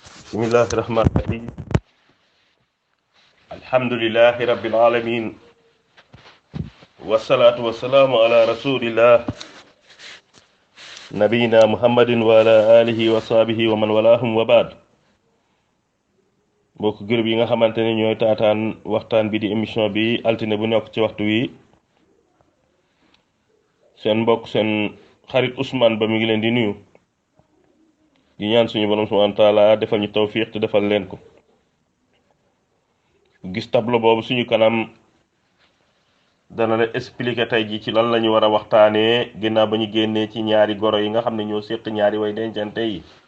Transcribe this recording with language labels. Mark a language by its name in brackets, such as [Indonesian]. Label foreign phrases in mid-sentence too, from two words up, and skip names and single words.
[Arabic] بسم الله الرحمن الرحيم الحمد لله رب العالمين والصلاة والسلام على رسول الله نبينا محمد وعلى آله وصحبه ومن والاهم وبعد [Wolof] mbokk gërëb yi nga xamante ne ñooy taataan waxtaan bi di émission bi altine bu nekk ci waxtu wi seen mbokk seen xarit Ousmane Ba mi ngi leen di nuyu di ñaan suñu borom [Arabic] سبحانه وتعالى [Wolof] defal ñu tawfiq te defal leen ko gis tableau boobu suñu kanam dana la expliquer tey ji ci lan la ñu war a waxtaanee ginnaaw ba ñu génnee ci ñaari goro yi nga xam ne ñoo séq ñaari way dencante yi